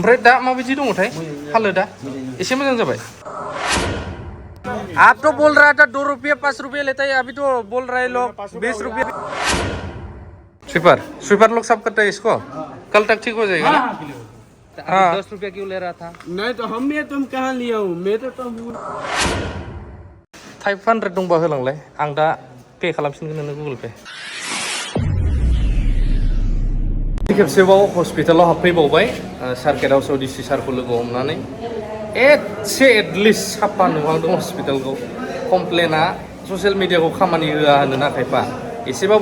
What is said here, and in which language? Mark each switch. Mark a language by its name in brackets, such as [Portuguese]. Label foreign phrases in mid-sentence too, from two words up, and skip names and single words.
[Bodo] ओमफ्राय दा माबायदि दङथाय हालोदा एसे मोजां जाबाय [Hindi] आप तो बोल रहा था 2 रुपये 5 रुपये लेता है अभी तो बोल रहे लोग 20 रुपये स्वीपर लोग सब करते हैं इसको कल तक ठीक हो जाएगा ना 10 रुपया क्यों ले रहा था नहीं तो हम ये तुम कहाँ लिया हूँ मैं तो [Bodo] 500 दंबा होलांलाय आं दा पे खालामफिनगोन नोंनो गुगल पे खेबसेबाव हस्पिटालाव हाबफैबावबाय सार्केटाव सौदिसि सारखौ लोगो हमनानै एसे एटलिस्ट साफा नुहांदों हस्पिटालखौ कमप्लेना ससियेल मिडियाखौ खामानि होआ होनोना खायफा एसेबाबो